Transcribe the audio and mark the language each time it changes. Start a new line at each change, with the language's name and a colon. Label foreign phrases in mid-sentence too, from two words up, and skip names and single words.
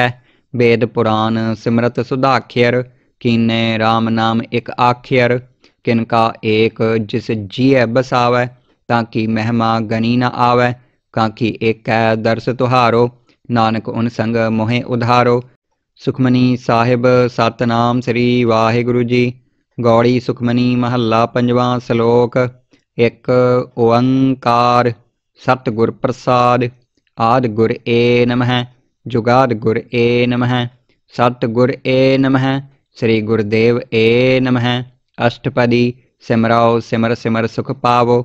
Punjabi: ਬੇਦ ਪੁਰਾਨ ਸਿੰਮ੍ਰਿਤਿ ਸੁਧਾਖ੍ਯ੍ਯਰ, ਕੀਨੇ ਰਾਮ ਨਾਮ ਇਕ ਆਖ੍ਯ੍ਯਰ। ਕਿਨਕਾ ਏਕ ਜਿਸੁ ਜੀਅ ਬਸਾਵੈ, ਤਾ ਕੀ ਮਹਿਮਾ ਗਨੀ ਨ ਆਵੈ। ਕਾਂਖੀ ਏਕੈ ਦਰਸ ਤੁਹਾਰੋ, ਨਾਨਕ ਉਨ ਸੰਗਿ ਮੋਹਿ ਉਧਾਰੋ। ਸੁਖਮਨੀ ਸਾਹਿਬ ਸਤਿਨਾਮ ਸ੍ਰੀ ਵਾਹਿਗੁਰੂ ਜੀ। ਗਉੜੀ ਸੁਖਮਨੀ ਮਹਲਾ ਪੰਜਵਾਂ ਸਲੋਕ। ਇਕ ਓਅੰਕਾਰ ਸਤਿਗੁਰ ਪ੍ਰਸਾਦਿ। ਆਦਿ ਗੁਰ ਏ ਨਮਹ, ਜੁਗਾਦਿ ਗੁਰ ਏ ਨਮਹ, ਸਤਿਗੁਰ ਏ ਨਮਹ, ਸ੍ਰੀ ਗੁਰਦੇਵ ਏ ਨਮਹ। ਅਸਟਪਦੀ ਸਿਮਰਉ ਸਿਮਰਿ ਸਿਮਰਿ ਸੁਖੁ ਪਾਵਉ।